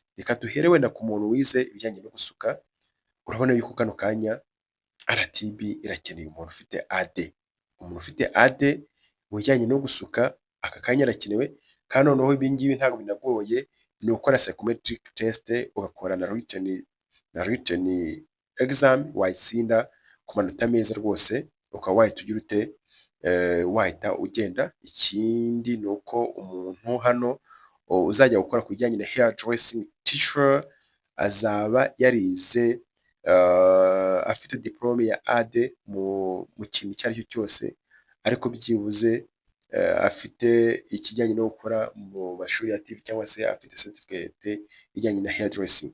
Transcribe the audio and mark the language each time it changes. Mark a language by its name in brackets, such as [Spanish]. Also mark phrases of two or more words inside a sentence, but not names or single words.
[Kinyarwanda] Reka duhere wenda ku muntu wize ibijyanye no gusuka. Urabona yuko kano kanya RTB irakeneye umuntu ufite AD. Umuntu ufite AD mu bijyanye no gusuka aka kanya arakenewe, kandi noneho ibi ngibi ntabwo binagoye, ni ukora [English] psychometric test, [Kinyarwanda] ugakora na [English] written exam, [Kinyarwanda] wayitsinda ku manota meza rwose, ukaba wahita ugira ute, wahita ugenda. Ikindi ni uko umuntu hano uzajya gukora ku bijyanye na [English] hair dressing teacher [Kinyarwanda] azaba yarize, afite diplome ya AD mu kintu icyo ari cyo cyose, ariko byibuze afite ikijyanye no gukora mu mashuri ya TVET, cyangwa se afite certificate ijyanye na [English] hair dressing.